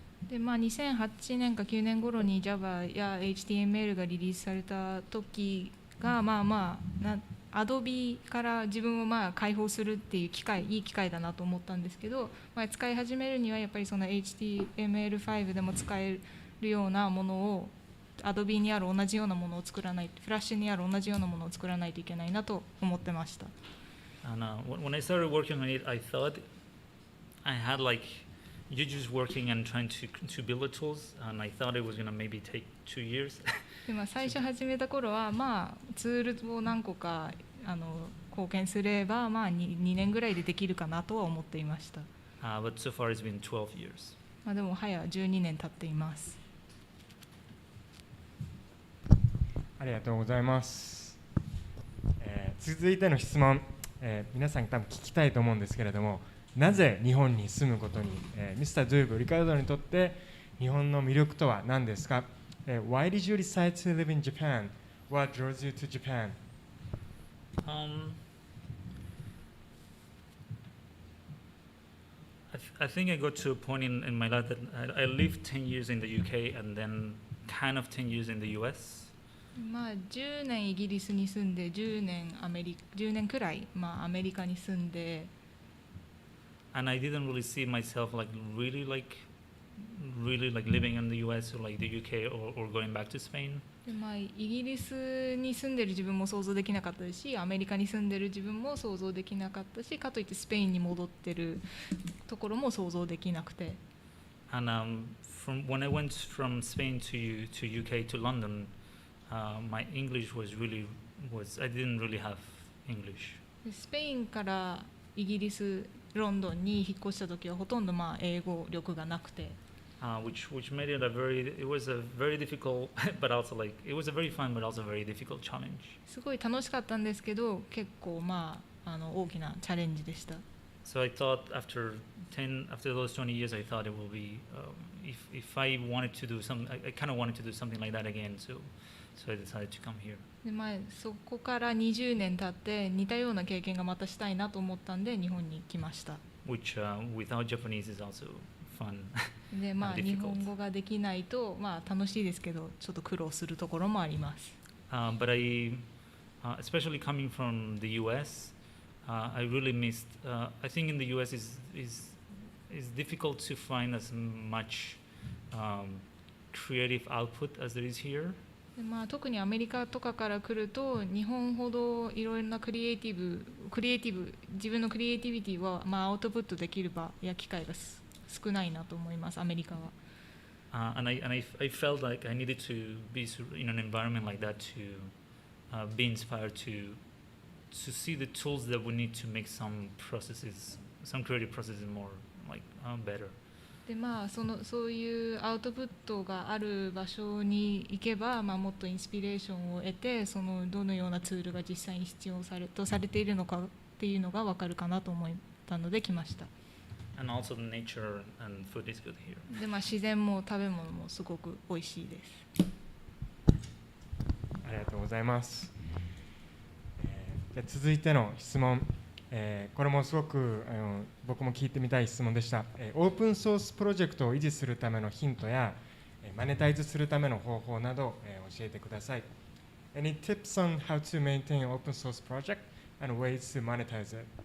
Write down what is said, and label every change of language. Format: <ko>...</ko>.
<ja>で2008年か9年頃に Java や HTML がリリースされた時がAdobe から自分を解放するっていういい機会だなと思ったんですけど、使い始めるにはやっぱりその HTML5 でも使えるようなものをAdobe にある同じようなものを作らない、フラッシュにある同じようなものを作らないといけないなと思ってました。</ja> <en>And when I started working on it, I thought I had like you're just working and trying to build the tools, and I thought it was gonna maybe take 2 years.</en> <ja>で最初始めた頃は、ツールを何個か貢献すれば、2年ぐらいでできるかなとは思っていました。</ja> <en>But so far it's been 12 years.</en> <ja>でも早12年経っています。ありがとうございます。続いての質問、皆さん多分聞きたいと思うんですけれども、なぜ日本に住むことに、Mr.doob、リカルドにとって日本の魅力とは何ですか？</ja> <en>Why did you decide to live in Japan? What draws you to Japan? I think I got to a point in my life that I lived 10 years in the UK and then kind of 10 years in the US.</en> <ja>10年イギリスに住んで10年くらい、アメリカに住んで、</ja> <en>and I didn't really see myself really living in the US or like the UK or going back to Spain.</en> <ja>でイギリスに住んでる自分も想像できなかったし、アメリカに住んでる自分も想像できなかったし、かといってスペインに戻ってるところも想像できなくて。</ja> <en>And from when I went from Spain to UK to London, my English was I didn't really have English.</en> <ja>スペインからイギリス、ロンドンに引っ越した時はほとんど英語力がなくて。</ja> <en>Which made it it was a very difficult, but also it was a very fun but also very difficult challenge.</en> <ja>すごい楽しかったんですけど、結構大きなチャレンジでした。</ja> <en>So I thought after those 20 years, I thought it will be if I wanted to do I kind of wanted to do something like that again. So I decided to come here.</en> <ja>でそこから20年経って似たような経験がまたしたいなと思ったんで日本に来ました。</ja> <en>Which without Japanese is also fun.</en> <ja>で日本語ができないと楽しいですけどちょっと苦労するところもあります。</ja> <en>But especially coming from the US, I really missed. I think in the US is difficult to find as much creative output as there is here.</en> <ja>で特にアメリカとかから来ると日本ほどいろいろなクリエイティブ自分のクリエイティビティはアウトプットできる場や機会が少ないなと思いますアメリカは。</ja> <en>And I felt like I needed to be in an environment like that to be inspired to see the tools that we need to make some creative processes more better.</en> <ja>でそういうアウトプットがある場所に行けば、もっとインスピレーションを得てどのようなツールが実際に必要とされているのかっていうのが分かるかなと思ったので来ました。</ja> <en>And also the nature and food is good here.</en> <ja>で自然も食べ物もすごく美味しいです。ありがとうございます。じゃ続いての質問。これもすごく僕も聞いてみたい質問でした。オープンソースプロジェクトを維持するためのヒントやマネタイズするための方法など教えてください。</ja> <en>Any tips on how to maintain an open source project and ways to monetize it?</en>